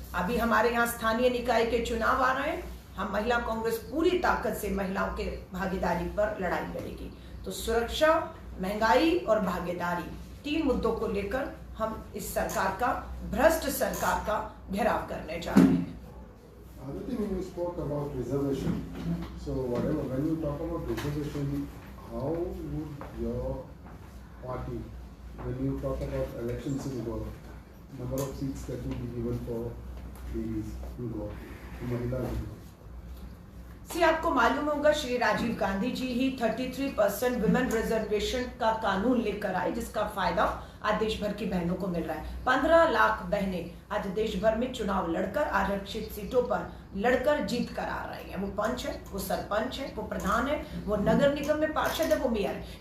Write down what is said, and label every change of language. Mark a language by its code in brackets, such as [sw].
[hi] अभी हमारे यहाँ स्थानीय निकाय के चुनाव आ रहे हैं, हम महिला कांग्रेस पूरी ताकत से महिलाओं के भागीदारी पर लड़ाई लड़ेगी। तो सुरक्षा, महंगाई और भागीदारी, 3 मुद्दों को लेकर हम इस सरकार का, भ्रष्ट सरकार का घेराव करने जा रहे हैं। [en] Other thing when you spoke about reservation, so whatever, when you talk about reservation, how would your party, when you talk about elections in Goa, number of seats that will be given for ladies in Goa, to Mahila in Goa? [hi] आपको मालूम होगा श्री राजीव गांधी जी ही 33% women reservation का कानून लेकर आए, जिसका फायदा आज देश भर की बहनों को मिल रहा है। 15 लाख बहनें आज देश भर में चुनाव लड़कर आरक्षित सीटों पर लड़कर जीत कर आ रही हैं। वो पंच है, वो सरपंच है, वो प्रधान है, वो नगर निगम में पार्षद है, वो मेयर है।